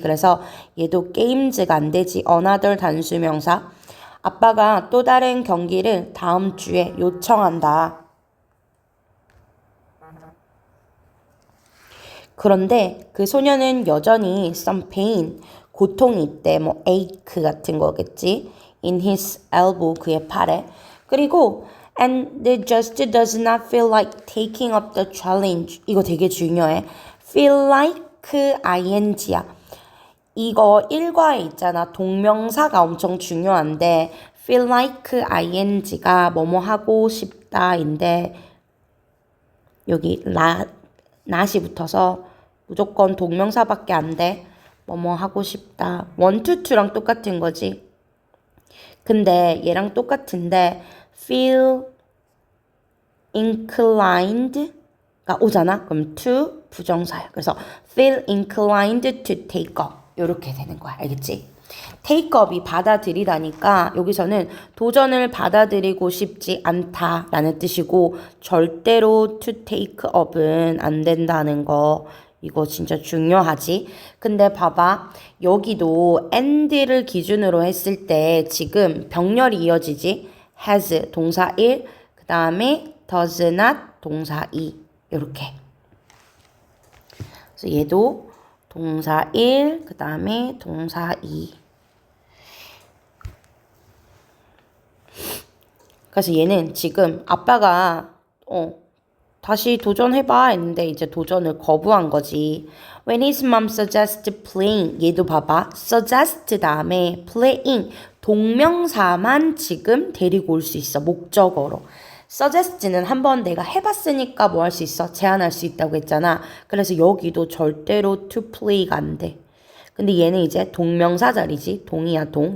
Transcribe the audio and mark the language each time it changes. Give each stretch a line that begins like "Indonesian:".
Korean: 그래서 얘도 games가 안 되지. another 단수 명사. 아빠가 또 다른 경기를 다음 주에 요청한다. 그런데 그 소녀는 여전히
English: some pain,
Korean: 고통이 있대. 뭐 ache 같은 거겠지.
English: in his elbow,
Korean: 그의 팔에. 그리고
English: and they just does not feel like taking up the challenge.
Korean: 이거 되게 중요해.
English: feel like ing
Korean: 야. 이거 일과에 있잖아. 동명사가 엄청 중요한데
English: feel like ing
Korean: 가 뭐뭐 하고 싶다인데 여기 not이 붙어서 무조건 동명사밖에 안 돼. 뭐뭐 하고 싶다.
English: want to
Korean: 랑 똑같은 거지. 근데 얘랑 똑같은데
English: feel inclined
Korean: 가 오잖아. 그럼 to 부정사야. 그래서
English: feel inclined to take up
Korean: 이렇게 되는 거야. 알겠지?
English: take up
Korean: 이 받아들이다니까 여기서는 도전을 받아들이고 싶지 않다라는 뜻이고 절대로
English: to take up
Korean: 은 안 된다는 거 이거 진짜 중요하지. 근데 봐봐. 여기도 and를 기준으로 했을 때 지금 병렬이 이어지지. has 동사 1, 그 다음에 does not 동사 2 이렇게. 그래서 얘도 동사 1, 그 다음에 동사 2. 그래서 얘는 지금 아빠가 다시 도전해봐 했는데 이제 도전을 거부한 거지.
English: When his mom suggested playing,
Korean: 얘도 봐봐. suggest 다음에 playing, 동명사만 지금 데리고 올 수 있어. 목적어로. suggest는 한번 내가 해봤으니까 뭐 할 수 있어? 제안할 수 있다고 했잖아. 그래서 여기도 절대로
English: to play
Korean: 가 안 돼. 근데 얘는 이제 동명사 자리지. 동이야, 동.